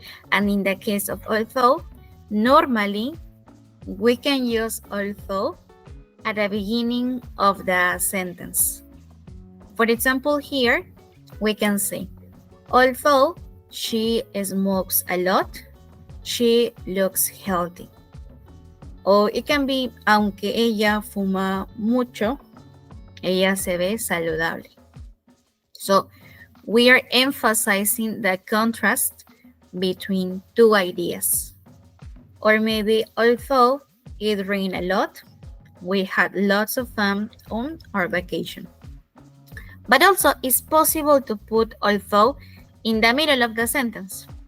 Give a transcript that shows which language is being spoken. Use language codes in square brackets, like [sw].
[en] And in the case of although, normally we can use although at the beginning of the sentence. For example, here we can say, although she smokes a lot, she looks healthy. O it can be, [es] aunque ella fuma mucho, ella se ve saludable. [en] So we are emphasizing the contrast between two ideas. Or maybe, although it rained a lot, we had lots of fun on our vacation. But also, it's possible to put although in the middle of the sentence.